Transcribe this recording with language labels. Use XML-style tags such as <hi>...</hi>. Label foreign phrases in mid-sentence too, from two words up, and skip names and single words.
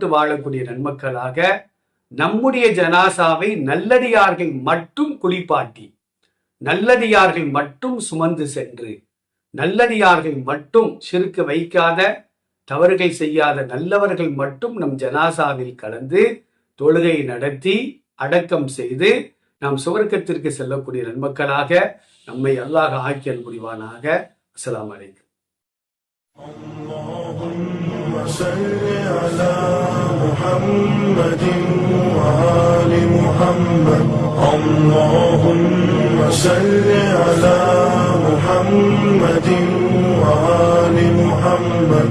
<ta>வாழக்கூடிய நன்மக்களாக நம்முடைய ஜனாசாவை நல்லடியார்கள் மட்டும் குளிப்பாட்டி, நல்லடியார்கள் மட்டும் சுமந்து சென்று, நல்லடியார்கள் மட்டும் ஷிர்க் வைக்காத, தவறுகள் செய்யாத நல்லவர்கள் மட்டும் நம் ஜனாசாவில் கலந்து தொழுகை நடத்தி அடக்கம் செய்து நாம் சுவர்க்கத்திற்கு செல்லக்கூடிய நன்மக்களாக நம்மை அல்லாஹ் ஆக்கியல் புரிவானாக.</ta> <ar>السلام عليكم. اللهم صل على محمد وآل محمد. اللهم صل على محمد وآل محمد.</ar>